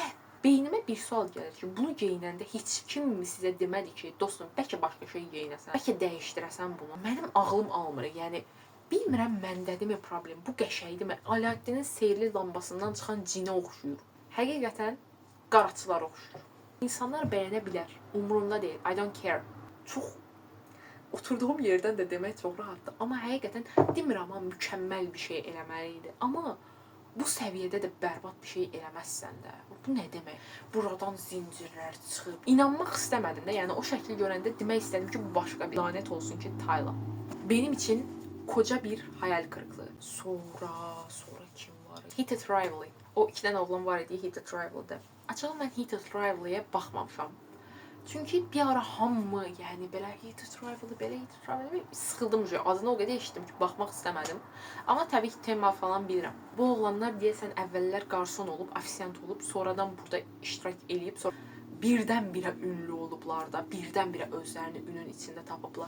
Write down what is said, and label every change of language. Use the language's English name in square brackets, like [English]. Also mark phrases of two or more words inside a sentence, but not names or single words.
[Azerbaijani] Beynimə bir sual gəlir ki, bunu geyinəndə heç kim sizə demədi ki, dostum, bəlkə başqa şey geyinəsən, bəlkə dəyişdirəsən bunu. Mənim ağlım almır, yəni bilmirəm məndədirmi problem, bu qəşəngdirmi? Aladdinin sehirli lambasından çıxan cinə oxşuyur. Həqiqətən qaraçılar oxşuyur. İnsanlar bəyənə bilər, umurumda deyil, [English] I don't care. [Azerbaijani] Çox oturduğum yerdən də demək çox rahatdır. Amma həqiqətən demirəm, amma mükəmməl bir şey eləməliydi. Amma bu səviyyədə də bərbad bir şey eləməzsən də. Bu nə demək? Buradan zincirlər çıxıb. İnanmaq istəmədim də. Yəni o şəkli görəndə demək istədim ki, bu başqa bir lanet olsun ki, Tayla. [Turkish] Benim için koca bir hayal kırıklığı. [Azerbaijani] Sonra kim var? Heated Rivalry. O 2 dənə oğlan var idi Heated Rivalry'də. Açığı mən Heated Rivalry'yə baxmamışam. Çünki bir ara hamı, yəni belə Heated Rivalry, sıxıldım ki, adını o qədər eşitdim ki, baxmaq istəmədim. Amma təbii ki, tema falan bilirəm. Bu oğlanlar deyəsən əvvəllər qarson olub, afisiyant olub, sonradan burada iştirak eləyib, sonra birdən-birə ünlü olublar da, birdən-birə özlərini ünün içində tapıblar.